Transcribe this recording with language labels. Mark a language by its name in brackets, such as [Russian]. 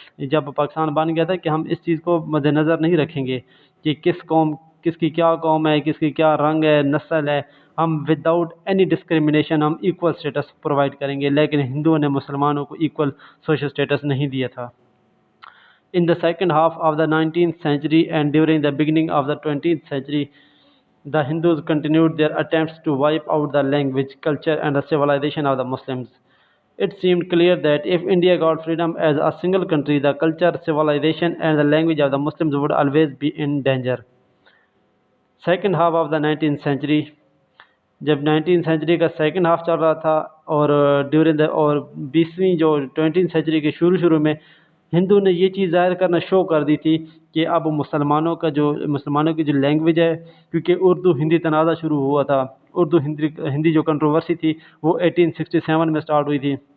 [Urdu] جب پاکستان بن گیا تھا کہ ہم اس چیز کو مد نظر نہیں رکھیں گے کہ کس کی کیا قوم ہے، کس کی کیا رنگ ہے، نسل ہے، ہم [English] without any discrimination [Urdu] ہم ایکول اسٹیٹس پرووائڈ کریں گے، لیکن ہندوؤں نے مسلمانوں کو ایکول سوشل اسٹیٹس نہیں دیا تھا۔ [English] In the second half of the 19th century and during the beginning of the 20th century, the Hindus continued their attempts to wipe out the language, culture, and the civilization of the Muslims. It seemed clear that if India got freedom as a single country, the culture, civilization, and the language of the Muslims would always be in danger. Second half of the 19th century, [Urdu] جب 19th century کا second half چل رہا تھا اور during اور 20ویں جو 20th century کے شروع میں ہندو نے یہ چیز ظاہر کرنا شو کر دی تھی کہ اب مسلمانوں کی جو لینگویج ہے، کیونکہ اردو ہندی تنازع شروع ہوا تھا، اردو ہندی جو کنٹروورسی تھی وہ 1867 میں سٹارٹ ہوئی تھی،